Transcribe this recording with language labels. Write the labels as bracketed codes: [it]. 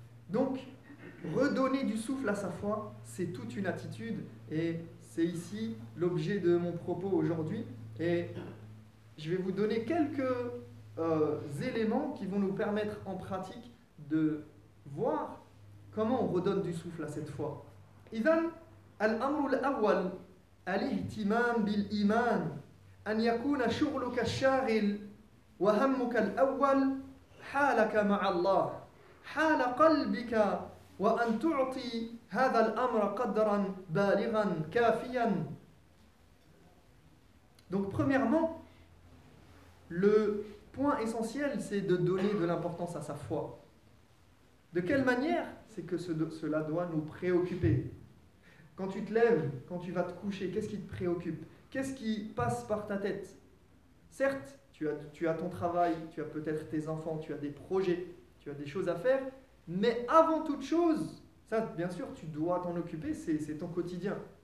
[fr] Donc, redonner du souffle à sa foi, c'est toute une attitude et c'est ici l'objet de mon propos aujourd'hui. Et je vais vous donner quelques éléments qui vont nous permettre en pratique de voir comment on redonne du souffle à cette foi. [ar] إذن الأمر الأول الاهتمام بالإيمان أن يكون شغلك الشاغل وهمك الأول حالك مع الله حال قلبك وأن تعطي هذا الأمر قدرا بالغا كافيا. [fr] Donc premièrement, le point essentiel, c'est de donner de l'importance à sa foi. De quelle manière? C'est que cela doit nous préoccuper. Quand tu te lèves, quand tu vas te coucher, qu'est-ce qui te préoccupe? Qu'est-ce qui passe par ta tête? Certes, tu as ton travail, tu as peut-être tes enfants, tu as des projets, tu as des choses à faire, mais avant toute chose, ça, bien sûr, tu dois t'en occuper, c'est ton quotidien.